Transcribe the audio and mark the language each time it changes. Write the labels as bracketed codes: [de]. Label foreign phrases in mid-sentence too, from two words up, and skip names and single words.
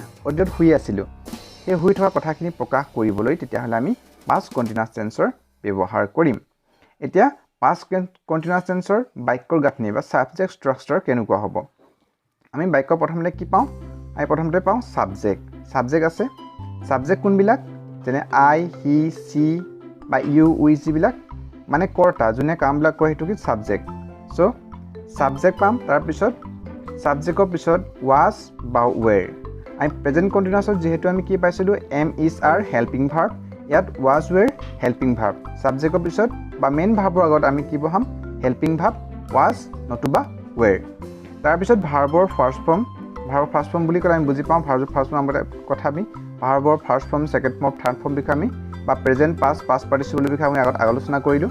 [as] অতীতত শুই আছিলো। সেই শুই থকা কথাখিনি প্ৰকাশ কৰিবলৈ তেতিয়াহ'লে আমি [en] past continuous tenseৰ [as] ব্যৱহাৰ কৰিম। এতিয়া [en] past continuous tenseৰ [as] বাক্যৰ গাঁথনি বা [en] subject structure [as] কেনেকুৱা হ'ব? আমি বাক্য প্ৰথমতে কি পাওঁ? আমি প্ৰথমতে পাওঁ সাবজেক্ট আছে। সাবজেক্ট কোনবিলাক? যেনে [en] I, he, she [as] বা [en] you, we [as] যিবিলাক মানে কৰ্তা, যোনে কামবিলাক কৰে সেইটো কি সাবজেক্ট। সো সাবজেক্ট পাম। তাৰপিছত সাবজেক্টৰ পিছত was বা were। আমি [en] present continuousত [as] যেহেতু আমি কি পাইছিলো? [en] am, is, are helping verb. ইয়াত was, were helping verb. [as] সাবজেক্টৰ পিছত বা [en] main verbৰ [as] আগত আমি কি বহাম? [en] helping verb was নতুবা were। [as] তাৰপিছত [en] verbৰ first form [as] বুলি ক'লে আমি বুজি পাওঁ [en] verbৰ first form [as] কথা আমি [en] verbৰ first form, second form, third form [as] বিষয়ে আমি বা [en] present past participle [as] বিষয়ে আমি আগত আলোচনা কৰিলো।